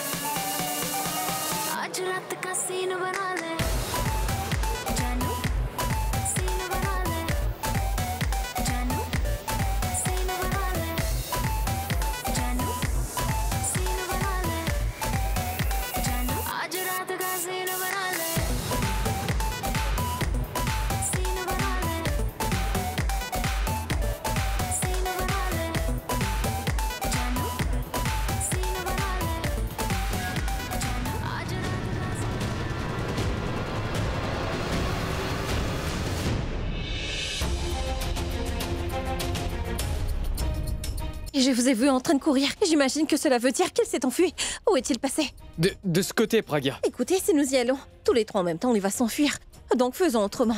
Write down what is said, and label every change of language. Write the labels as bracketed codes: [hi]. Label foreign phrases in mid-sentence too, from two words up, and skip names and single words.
[hi] आज रात का सीन बना ले जानू सीन बना ले जानू सीन बना ले जानू सीन बना ले जानू आज रात का सीन बना ले सीन बना ले सीन बना ले जानू सीन बना ले जानू आज रात का [fr] Et je vous ai vu en train de courir. J'imagine que cela veut dire qu'il s'est enfui. Où est-il passé? De ce côté, Pragya. Écoutez, si nous y allons, tous les trois en même temps, il va s'enfuir. Donc faisons autrement.